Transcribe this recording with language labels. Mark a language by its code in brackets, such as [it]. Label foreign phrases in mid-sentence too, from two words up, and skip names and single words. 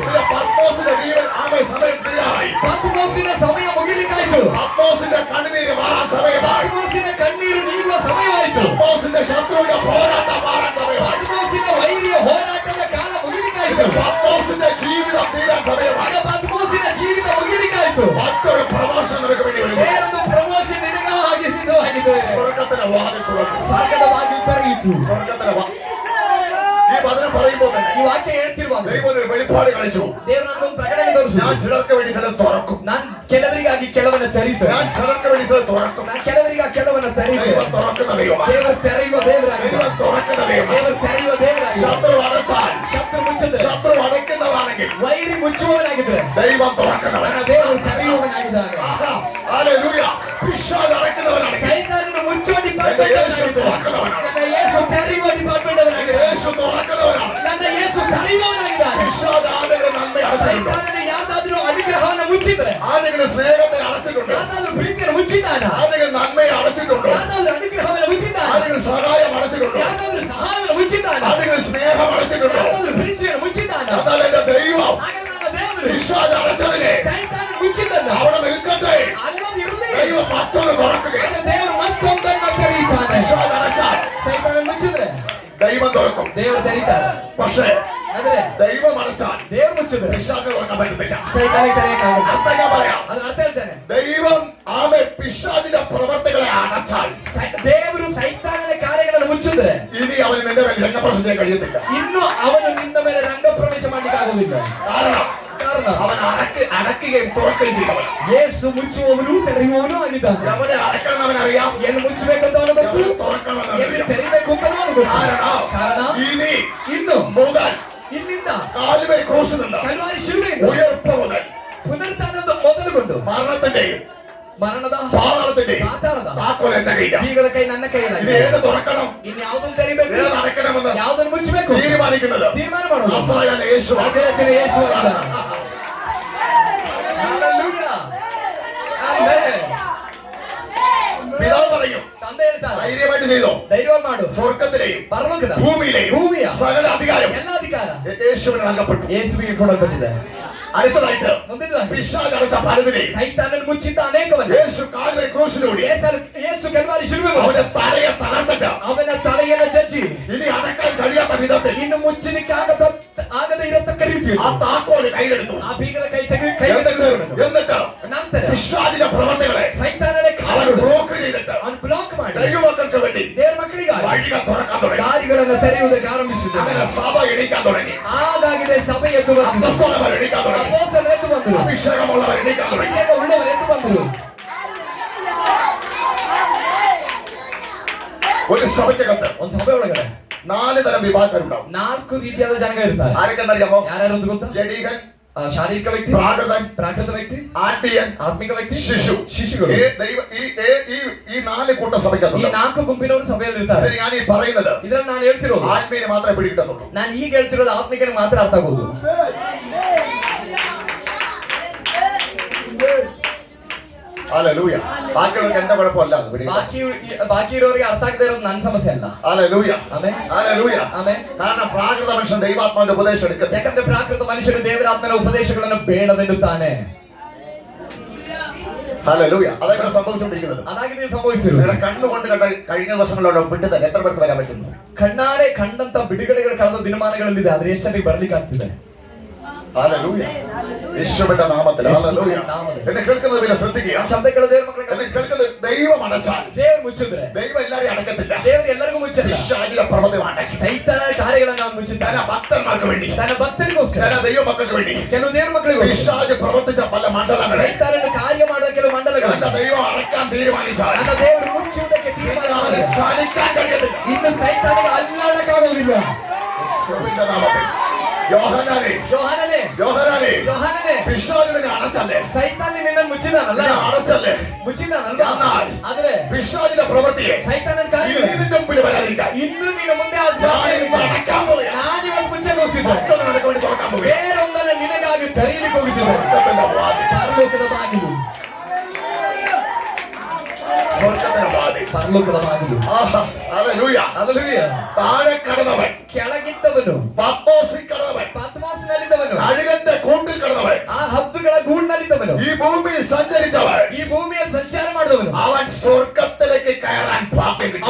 [ml] നിന്റെ പത്മോസിന്റെ ജീവൻ ആമേ സമയം തീരാറായി. [kn] ಪತ್ಮೋಸಿನ ಸಮಯ ಮುಗಿಲಿಕ್ಕಾಯ್ತು. [ml] പത്മോസിന്റെ കണ്ണുനീര് മാറാൻ സമയമായി. [kn] ಪತ್ಮೋಸಿನ ಕಣ್ಣೀರು ನೀಗುವ ಸಮಯವಾಯಿತು. [ml] പത്മോസിന്റെ ശത്രുവിന്റെ പോരാട്ടം മാറാൻ സമയമായി. [kn] ಪತ್ಮೋಸಿನ ವೈರಿಯ ಹೋರಾಟದ ಕಾಲ ಮುಗಿಲಿಕ್ಕಾಯ್ತು. [ml] പത്മോസിന്റെ ജീവിതം തീരാൻ സമയമായി. [kn] ಆಗ ಪತ್ಮೋಸಿನ ಜೀವಿತ ಮುಗಿಲಿಕ್ಕಾಯ್ತು. [ml] മറ്റൊരു പ്രമോഷൻ നിനക്ക് വേണ്ടി വരും. [kn] ಬೇರೊಂದು ಪ್ರಮೋಷನ್ ನಿನಗಾಗಿ ಸಿದ್ಧವಾಗಿದೆ. [ml] സ്വർഗത്തിന്റെ വാതിൽ തുറക്കും. [kn] ಸ್ವರ್ಗದ ಬಾಗಿಲು ತೆರೆಯಿತು. [ml] സ്വർഗത്തിന്റെ ഈ വചനം പറയുമ്പോൾ തന്നെ [kn] ಈ ವಾಕ್ಯ ಹೇಳ್ತಿರುವಾಗ [ml] ദൈവം ഒരു വെളിപ്പാട് കാണിച്ചു. [kn] ದೇವರು ನನಗೊಂದು ಪ್ರಕಟಣೆ ತೋರಿಸು. [ml] ഞാൻ ചിലർക്ക് വേണ്ടി ചിലത് തുറക്കും. [kn] ನಾನು ಕೆಲವರಿಗಾಗಿ ಕೆಲವನ್ನ ತೆರೀತೇನೆ. [ml] ഞാൻ ചിലർക്ക് വേണ്ടി ചിലത് തുറക്കും. [kn] ನಾನು ಕೆಲವರಿಗಾಗಿ ಕೆಲವನ್ನ ತೆರೀತೇನೆ. [ml] ദൈവം തുറക്കുന്ന ദൈവമാണ്. [kn] ದೇವರು ತೆರೆಯುವ ದೇವರಾಗಿದೆ. [ml] ദൈവം തുറക്കുന്ന ദൈവമാണ്. [kn] ದೇವರು ತೆರೆಯುವ ದೇವರಾಗಿದೆ. [ml] ശത്രു അടച്ചാൽ, [kn] ಶತ್ರು ಮುಚ್ಚಿದ್ರೆ, [ml] ശത്രു അടയ്ക്കുന്നതാണെങ്കിൽ [kn] ವೈರಿ ಮುಚ್ಚುವವನಾಗಿದ್ರೆ [ml] ദൈവം തുറക്കുന്നവൻ. [kn] ನನ್ನ ದೇವರು ತೆರೆಯುವವನಾಗಿದ್ದಾನೆ. [ml] ഹല്ലേലൂയ. പിശാച് അടയ്ക്കുന്നവനാണെങ്കിൽ [kn] ಸೈತಾನನು ಮುಚ್ಚುವ [ml] എന്റെ [kn] ಡಿಪಾರ್ಟ್ಮೆಂಟ್ [ml] യേശു തുറക്കുന്നവനാണ്. [kn] ನನ್ನ ಯೇಸು ತೆರೆಯುವ ಡಿಪಾರ್ಟ್ಮೆಂಟ್ ಅವನಾಗಿದೆ. [ml] യേശു തുറക്കുന്നവനാണ്. [kn] ನನ್ನ ಯೇಸು ತೆರೆಯುವವನಾಗಿದ್ದಾನೆ. [ml] പിശാച് ആരെങ്കിലും നന്മ അടച്ചിട്ടുണ്ടോ? [kn] ಸೈತಾನನು ಯಾವ್ದಾದ್ರೂ ಅನುಗ್ರಹವನ್ನು ಮುಚ್ಚಿದ್ರೆ, [ml] ആരെങ്കിലും സ്നേഹത്തെ അടച്ചിട്ടുണ്ടോ? [kn] ಯಾವ್ದಾದ್ರೂ ಪ್ರೀತಿಯನ್ನು ಮುಚ್ಚಿದ್ದಾನ, [ml] ആരെങ്കിലും നന്മയെ അടച്ചിട്ടുണ്ടോ? [kn] ಯಾವ್ದಾದ್ರೂ ಅನುಗ್ರಹವನ್ನು ಮುಚ್ಚಿದ್ದಾನ, [ml] ആരെങ്കിലും സഹായം അടച്ചിട്ടുണ്ടോ? [kn] ಯಾವ್ದಾದ್ರೂ ಸಹಾಯವನ್ನು ಮುಚ್ಚಿದ್ದಾನ, [ml] ആരെങ്കിലും സ്നേഹം അടച്ചിട്ടുണ്ടോ? [kn] ಯಾವ್ದಾದ್ರೂ ಪ್ರೀತಿಯನ್ನು ಮುಚ್ಚಿದ್ದಾನ. [ml] എന്നാൽ എന്റെ ദൈവം [kn] ಹಾಗಾದ್ರೆ ನನ್ನ ದೇವರು [ml] പിശാച് അടച്ചതിനെ [kn] ಸೈತಾನ ಮುಚ್ಚಿದ್ದನ್ನ [ml] അവിടെ നിൽക്കട്ടെ. [kn] ಅಲ್ಲೊಂದು ಇರಲಿ. [ml] ദൈവം മറ്റൊന്ന് തുറക്കുകയാണ്. [kn] ನನ್ನ ದೇವರು ಮತ್ತೊಂದನ್ನು ತೆರೀತಾನೆ. [ml] പിശാച് അടച്ചാൽ [kn] ಸೈತಾನ ಮುಚ್ಚಿದ್ರೆ [ml] ദൈവം തുറക്കും. [kn] ದೇವರು ತೆರೀತಾರೆ. [ml] പക്ഷേ [kn] ಆದ್ರೆ [ml] ദൈവം അടച്ചാൽ [kn] ದೇವರು ಮುಚ್ಚಿದ್ರೆ [ml] പിശാച് തുറക്കാൻ പറ്റത്തില്ല. [kn] ಸೈತಾನಿಗೆ ತೆರೆಯಕ್ಕಾಗಲ್ಲ. [ml] അർത്ഥം ഞാൻ പറയാം. [kn] ಅದನ್ನ ಅರ್ಥ ಹೇಳ್ತೇನೆ. [ml] ദൈവം ആമേ പിശാചിന്റെ പ്രവർത്തികളെ അടച്ചാൽ [kn] ದೇವರು ಸೈತಾನನ ಕಾರ್ಯಗಳನ್ನು ಮುಚ್ಚಿದ್ರೆ [ml] ഇനി അവന് നിന്റെ മേൽ രംഗപ്രവേശം ചെയ്യാൻ കഴിയത്തില്ല. [kn] ಇನ್ನು ಅವನು ನಿನ್ನ ಮೇಲೆ ರಂಗ ಪ್ರವೇಶ ಮಾಡ್ಲಿಕ್ಕೆ ಆಗುವುದಿಲ್ಲ. [ml] കാരണം [kn] ಕಾರಣ [ml] അവൻ അടക്കുകയും തുറക്കുകയും ചെയ്തവൻ. [kn] ಯೇಸು ಮುಚ್ಚುವವನು ತೆರೆಯುವವನು ಆಗಿದ್ದಾನೆ. [ml] അവനെ അടക്കണം അവനറിയാം. [kn] ಏನು ಮುಚ್ಚಬೇಕಂತ ಅವನು ಗೊತ್ತು, [ml] തുറക്കണം [kn] ಎಲ್ಲಿ ತೆರಿಬೇಕು ಅಂತ ಅವನು ಗೊತ್ತು. ಕಾರಣ [ml] ഇനി [kn] ಇನ್ನು [ml] മുതൽ [kn] ಇಲ್ಲಿಂದ [ml] കാലുമേൽ ക്രൂശിൽ നിന്ന് [kn] ಕಲ್ವಾರಿ ಶಿಲುಬೆಯಿಂದ [ml] ഉയർപ്പ് മുതൽ [kn] ಪುನರುತ್ಥಾನದ ಮೊದಲುಗೊಂಡು [ml] മരണത്തിന്റെയും [kn] ಮರಣದ [ml] പാതാളത്തിന്റെയും [kn] ಪಾತಾಳದ [ml] താക്കോൽ എന്റെ കയ്യിലാണ്. [kn] ಬೀಗದ ಕೈ ನನ್ನ [ml] ഇത് [kn] ಕೈಯಲ್ಲಾಗಿದೆ. [ml] ഏത് തുറക്കണം, [kn] ಇನ್ನು ಯಾವುದನ್ನು ತೆರಿಬೇಕು, [ml] ഏത് അടയ്ക്കണമെന്ന് [kn] ಯಾವುದನ್ನು ಮುಚ್ಚಬೇಕು [ml] തീരുമാനിക്കുന്നത് [kn] ತೀರ್ಮಾನ ಮಾಡೋದು [ml] നസ്രായനായ യേശുവാണ്. [kn] ನಜರೇತಿನ ಯೇಸು ಆಗಿದ್ದಾನೆ. [ml] Hallelujah. [kn] Amen. [ml] പിതാവ് പറയും, [kn] ತಂದೆ ಹೇಳ್ತಾರೆ, [ml] ധൈര്യമായിട്ട് ചെയ്തോ. [kn] ಧೈರ್ಯವಾಗಿ ಮಾಡು. [ml] സ്വർഗത്തിലെയും [kn] ಪರಲೋಕದ [ml] ഭൂമിയിലെയും [kn] ಭೂಮಿಯ [ml] സകല അധികാരം [kn] ಎಲ್ಲ ಅಧಿಕಾರ [ml] യേശുവിന് നൽകപ്പെട്ടു. [kn] ಯೇಸುವಿಗೆ ಕೊಡಲ್ಪಟ್ಟಿದೆ. [ml] അടുത്തതായിട്ട് [kn] ಮುಂದಿನದಾಗಿ [ml] പിശാച് അടച്ച പലതിനെയും [kn] ಸೈತಾನನು ಮುಚ್ಚಿದ್ದ ಅನೇಕವನ್ನ [ml] യേശು കാലുമേൽ ക്രൂശിലൂടെ [kn] ಯೇಸು ಕಲ್ವಾರಿ ಶಿಲುಬೆ ಮೇಲೆ [ml] അവന്റെ തലയെ തകർത്തിട്ട് [kn] ಅವನ ತಲೆಯನ್ನು ಜಜ್ಜಿ [ml] ഇനി അടക്കാൻ കഴിയാത്ത വിധത്തിൽ [kn] ಇನ್ನು ಮುಚ್ಚಲಿಕ್ಕೆ ಆಗದ ಇರತಕ್ಕ ರೀತಿ ರೀತಿಯಲ್ಲಿ ಆ ತಾಕೋಲು ಕೈಗೆടുത്തു. ಆ ಬೀಗದ ಕೈ ತೆಗೆದು [ml] എന്നിട്ട് [kn] ನಂತರ [ml] പിശാചിന്റെ പ്രവർത്തികളെ [kn] ಸೈತಾನನೇ [ml] അവൻ ബ്ലോക്ക് ചെയ്തിട്ട് [kn] ಅವನು ಬ್ಲಾಕ್ ಮಾಡಿ [ml] ദൈവമക്കൾക്ക് വേണ്ടി [kn] ದೇವರ ಮಕ್ಕಳಿಗಾಗಿ [ml] വഴികൾ തുറക്കാൻ തുടങ്ങി. [kn] ದಾರಿಗಳನ್ನು ತೆರೆಯುವುದಕ್ಕೆ ಆರಂಭಿಸಿದರು. [ml] അങ്ങനെ സഭ എണീക്കാൻ തുടങ്ങി. [kn] ಹಾಗಾಗಿದೆ ಸಭೆ ಎದ್ದು ಬಂತು. [ml] അപ്പോസ്തലന്മാർ എണീക്കാൻ തുടങ്ങി. [kn] ಅಪೊಸ್ತಲರು ಎದ್ದು ಬಂದರು. [ml] അഭിഷേകമുള്ളവർ എണീക്കാൻ തുടങ്ങി. [kn] ಅಭಿಷೇಕ ಉಳ್ಳವರು ಎದ್ದು ಬಂದರು. [ml] ഒരു സഭയ്ക്കകത്ത് [kn] ಒಂದು ಸಭೆ ಒಳಗಡೆ [ml] 4 തരം വിഭാഗക്കാരുണ്ടാവും. [kn] 4 ರೀತಿಯಾದ ಜನಗಳು ಇರ್ತಾರೆ. [ml] ആരൊക്കെന്നറിയാമോ? [kn] ಯಾರ್ಯಾರು ಅಂತ ಗೊತ್ತಾ? [ml] ജഡീകൻ, [kn] ಶಾರೀರಿಕ ವ್ಯಕ್ತಿ, [ml] പ്രാകൃതൻ, [kn] ಪ್ರಾಕೃತ ವ್ಯಕ್ತಿ, [ml] ആത്മീയൻ, [kn] ಆತ್ಮಿಕ ವ್ಯಕ್ತಿ, [ml] ശിശുകൾ. ഈ 4 കൂട്ട [kn] ಈ [ml] സഭയ്ക്കകത്തുണ്ട്. [kn] 4 ಗುಂಪಿನವರು ಸಭೆಯಲ್ಲಿ ಇರ್ತಾರೆ. [ml] ഇത് ഞാൻ ഈ പറയുന്നത് [kn] ಇದರಲ್ಲಿ ನಾನು ಹೇಳ್ತಿರೋದು [ml] ആത്മീയന് മാത്രമേ പിടികിട്ടത്തുള്ളൂ. [kn] ನಾನು ಈಗ ಹೇಳ್ತಿರೋದು ಆತ್ಮಿಕನಿಗೆ ಮಾತ್ರ ಅರ್ಥ ಆಗೋದು. [ml] ഹല്ലേലൂയ. ബാക്കിയുള്ളവർക്ക് എന്റെ കുഴപ്പമല്ല അത് [kn] ಬಾಕಿ ಇರೋರಿಗೆ ಅರ್ಥ ಆಗದೆ ಇರೋದು ನನ್ನ ಸಮಸ್ಯೆ ಅಲ್ಲ. [ml] ഹല്ലേലൂയ. [kn] ಆಮೆನ್. [ml] ഹല്ലേലൂയ. [kn] ಆಮೆನ್. [ml] കാരണം പ്രാകൃത മനുഷ്യൻ ദൈവാത്മാവിന്റെ ഉപദേശം എടുക്കത്തില്ല. [kn] ಯಾಕಂದ್ರೆ ಪ್ರಾಕೃತ ಮನುಷ್ಯನು ದೇವರ ಆತ್ಮನ ಉಪದೇಶಗಳನ್ನು ಬೇಡವೆನ್ನುತ್ತಾನೆ. [ml] ഹല്ലേലൂയ. അതാണ് സംഭവിച്ചുകൊണ്ടിരിക്കുന്നത്. [kn] ಅದಾಗಿದೆ ಸಂಭವಿಸಿರುವುದು. [ml] നിങ്ങളുടെ കണ്ണുകൊണ്ട് കണ്ട കഴിഞ്ഞ ദിവസങ്ങളിലുള്ള വിട്ടുതന്നെ എത്ര പേർക്ക് വരാൻ പറ്റുന്നു? [kn] ಕಣ್ಣಾರೆ ಕಂಡಂತ ಬಿಡುಗಡೆಗಳು ಕಳೆದ ದಿನಮಾನಗಳಲ್ಲಿದೆ. ಆದ್ರೆ ಎಷ್ಟು ಜನರಿಗೆ ಬರ್ಲಿಕ್ಕೆ ಆಗ್ತಿದೆ? [ml] ഹല്ലേലൂയ. യേശുവിന്റെ നാമത്തിൽ ഹല്ലേലൂയ. എന്നെ കേൾക്കുന്നത് പോലെ ശ്രദ്ധിക്കുക. [kn] ಶಬ್ದಗಳು ದೇವರ ಮಕ್ಕಳಿಗೆ [ml] എന്നെ കേൾക്കുന്നത് ദൈവം അടച്ചാൽ [kn] ದೇವರು ಮುಚ್ಚಿದ್ರೆ [ml] ദൈവം എല്ലാരെയും അടക്കത്തില്ല. [kn] ದೇವರು ಎಲ್ಲರಿಗೂ ಮುಚ್ಚಲ್ಲ. [ml] പിശാചിന്റെ പ്രവൃത്തിയാണ്. [kn] ಸೈತಾನ ಕಾರ್ಯಗಳನ್ನು ಅವನು ಮುಚ್ಚುತ್ತಾನೆ. [ml] തന്റെ ഭക്തന്മാർക്ക് വേണ്ടി, [kn] ತನ್ನ ಭಕ್ತರಿಗೋಸ್ಕರ, [ml] ചില ദൈവ മക്കൾക്ക് വേണ്ടി, [kn] ಕೆಲವು ದೇವರ ಮಕ್ಕಳಿಗೋಸ್ಕರ [ml] പിശാച് പ്രവർത്തിച്ച പല മണ്ഡലങ്ങളെ [kn] ಸೈತಾನನ ಕಾರ್ಯ ಮಾಡುವ ಕೆಲವು ಮಂಡಲಗಳು [ml] തന്റെ ദൈവം അടക്കാൻ തീരുമാനിച്ചാൽ [kn] ನನ್ನ ದೇವರು ಮುಚ್ಚುವುದಕ್ಕೆ ತೀರ್ಮಾನ [ml] അവനെ [kn] ಮಾಡಿದರೆ [ml] ചലിക്കാൻ കഴിയത്തില്ല. [kn] ಇನ್ನು ಸೈತಾನಿಗೆ ಅಲ್ಲಾಡಕ್ಕಾಗೋದಿಲ್ಲ. [ml] യേശുവിന്റെ നാമത്തിൽ യോഹന്നാനേ, [kn] ಯೋಹಾನನೇ, [ml] യോഹന്നാനേ, [kn] ಯೋಹಾನನೇ, [ml] പിശാച് നിന്നെ അടച്ചല്ലേ? [kn] ಸೈತಾನ ನಿನ್ನನ್ನು ಮುಚ್ಚಿದಾನಲ್ಲ, [ml] നിന്നെ അടച്ചല്ലേ? [kn] ಮುಚ್ಚಿದಾನಲ್ವಾ? [ml] എന്നാൽ [kn] ಆದ್ರೆ [ml] പിശാചിന്റെ പ്രവൃത്തിയെ [kn] ಸೈತಾನನ ಕಾರ್ಯ [ml] ഇനി നിന്റെ മുമ്പിൽ വരാതിരിക്കാൻ [kn] ಇನ್ನು ನಿನ್ನ ಮುಂದೆ ಅದು [ml] ഞാൻ ഇന്ന് അടക്കാൻ പോവുകയാണ്. [kn] ನಾನಿವತ್ತು ಮುಚ್ಚೆ ಹೋಗ್ತಿದ್ದೆ. [ml] മറ്റൊന്ന് നിനക്ക് വേണ്ടി തുറക്കാൻ പോവുകയാണ്. [kn] ಬೇರೊಂದನ್ನ ನಿನಗಾಗಿ ತೆರೆಯಲಿಕ್ಕೆ ಹೋಗುತ್ತಿದ್ದೆ. [ml] സ്വർഗ്ഗത്തിന്റെ വാതിൽ, [kn] ಪರಲೋಕದ ಬಾಗಿಲು, [ml] സ്വർഗ്ഗത്തിന്റെ വാതിൽ. [kn] ಪರಲೋಕದ ಬಾಗಿಲು. [ml] ആഹാ, ഹല്ലേലൂയ. [kn] ಹಲ್ಲೆಲೂಯಾ. [ml] താഴെ കടന്നവൻ, [kn] ಕೆಳಗಿದ್ದವನು, [ml] പത്മോസിൽ കടന്നവൻ, [kn] ಪದ್ಮಾಸನಲ್ಲಿದ್ದವನು, [ml] അഴുകന്റെ കൂട്ടിൽ കടന്നവൻ, [kn] ಆ ಹದ್ದುಗಳ ಗೂಡಿನಲ್ಲಿದ್ದವನು, [ml] ഈ ഭൂമിയിൽ സഞ്ചരിച്ചവൻ, [kn] ಈ ಭೂಮಿಯಲ್ಲಿ ಸಂಚಾರ ಮಾಡಿದವನು, [ml] അവൻ സ്വർഗത്തിലേക്ക് കയറാൻ ഭാഗ്യം കിട്ടി.